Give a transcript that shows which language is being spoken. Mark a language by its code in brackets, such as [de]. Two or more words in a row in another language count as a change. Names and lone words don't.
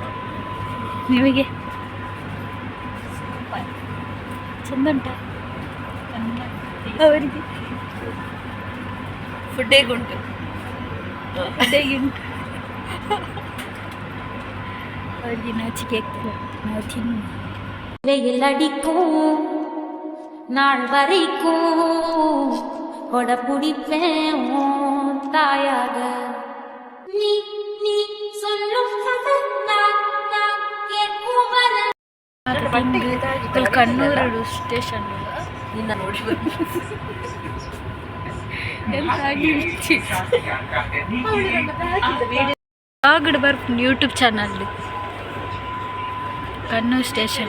[kn] ನಿಮಗೆ ಚಂದ ಉಂಟಾ? ಅವರಿಗೆ ಫುಡ್ ಹೇಗುಂಟು? ಹೇಗೆ ಉಂಟು? ಅವರಿಗೆ ನಾಚಿಕೆ ಆಗ್ತದೆ. ನಾವು ತಿನ್ನು. [ta] வெயில் அடிக்கும் நாள் வரைக்கும் கொடை பிடிப்பேன் உன் தாயாக. நீ நீ சொல்லும் கதை நான் நான் கேட்கும் [kn] ಕಣ್ಣೂರು ಸ್ಟೇಷನ್ ನಿನ್ನ ನೋಡಿ ಆಗಡ್ ಬರ್ತೀನಿ [en] YouTube channel [kn] ಕಣ್ಣೂರು ಸ್ಟೇಷನ್